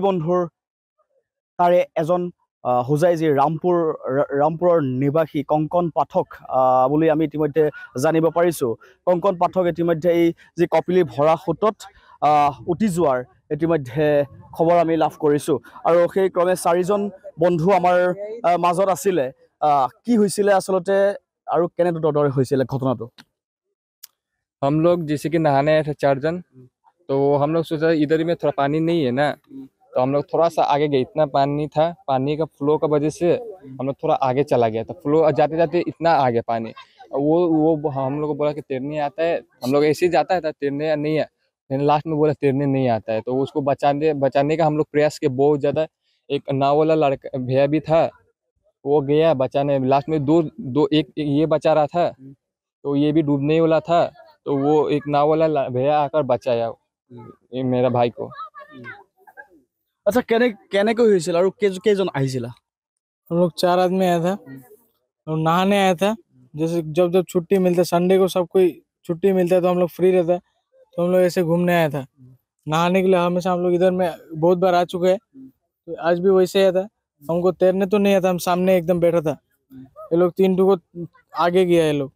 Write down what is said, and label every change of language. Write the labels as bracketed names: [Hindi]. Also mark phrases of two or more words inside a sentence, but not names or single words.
[Assamese] বন্ধুৰ তাৰে এজন হুজাই যি ৰামপুৰৰ নিবাসী কংকন পাঠক বুলি আমি ইতিমধ্যে জানিব পাৰিছোঁ কংকন পাঠক ইতিমধ্যে এই যি কপিলী ভৰা সোঁতত উটি যোৱাৰ ইতিমধ্যে খবৰ আমি লাভ কৰিছোঁ আৰু সেই ক্ৰমে 4জন বন্ধু আমাৰ মাজত আছিলে কি হৈছিলে আসলতে আৰু কেনে দৰে হৈছিলে ঘটনাটো [Hindi] हम लोग जैसे कि नहाने आए थे 4 जन तो हम लोग सोचा इधर में थोड़ा पानी नहीं है ना तो हम लोग थोड़ा सा आगे गए इतना पानी था पानी का फ्लो का वजह से हम लोग थोड़ा आगे चला गया था फ्लो जाते जाते इतना आ गया पानी वो हम लोग को बोला कि तैरने आता है हम लोग ऐसे ही जाता है तैरने नहीं है फिर लास्ट में बोला तैरने नहीं आता है तो उसको बचाने का हम लोग प्रयास किए बहुत ज़्यादा एक नाव वाला लड़का भैया भी था वो गया बचाने लास्ट में दो एक ये बचा रहा था तो ये भी डूबने वाला था तो वो एक नाव वाला भैया आकर बचाया ये मेरा भाई को [Assamese] अच्छा কেনেকৈ হৈছিল আৰু কেইজন আহিছিলা [Hindi] हम लोग 4 आदमी आया था और नहाने आया था जैसे जब छुट्टी मिलता संडे को सब कोई छुट्टी मिलता है तो हम लोग फ्री रहता है तो हम लोग ऐसे घूमने आया था नहाने के लिए हमेशा हम लोग इधर में बहुत बार आ चुके हैं तो आज भी वैसे आया था हमको तैरने तो नहीं आता हम सामने एकदम बैठा था ये लोग 3 को आगे गया ये लोग